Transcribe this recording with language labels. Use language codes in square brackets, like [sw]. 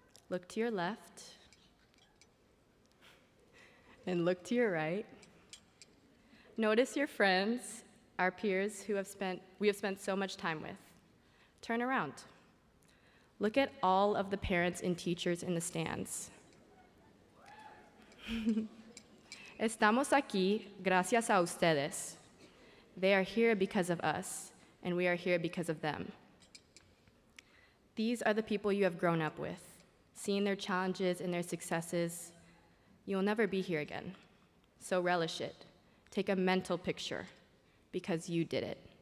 [en] Look to your left, and look to your right. Notice your friends, our peers we have spent so much time with. Turn around. Look at all of the parents and teachers in the stands. [es] Estamos aquí gracias a ustedes. [en] They are here because of us, and we are here because of them. These are the people you have grown up with, seeing their challenges and their successes. You will never be here again, so relish it. Take a mental picture, because you did it.